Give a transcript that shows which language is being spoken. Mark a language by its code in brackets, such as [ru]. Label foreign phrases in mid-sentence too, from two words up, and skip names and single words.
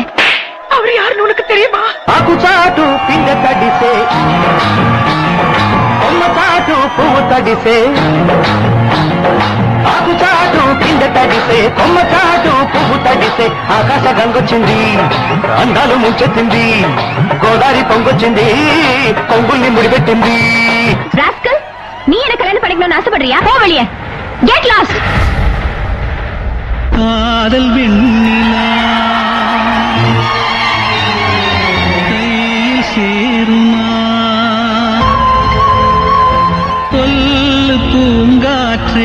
[ta] அவர் யாருன்னு உனக்கு தெரியுமா? [te] ఆకు చాటు పిండ తడిసే కొమ్మ చాటు పువ్వు తడిసే ఆకు చాటు పిండ తడిసే కొమ్మ చాటు పువ్వు తడిసే ఆకాశ గంగొచ్చింది అందాలు ముంచెత్తింది గోదావరి పొంగొచ్చింది కొంగుల్ని ముడిపెట్టింది. [ta] ராஸ்கல், நீ எனக்கு கல்யாணம் பண்ணிக்கணும்னு ஆசைப்படுறியா? போ வெளியே. [en] Get lost. [ta] காதல் வெண்ணிலா கையில் சேருமா சொல்லு பூங்காற்றே.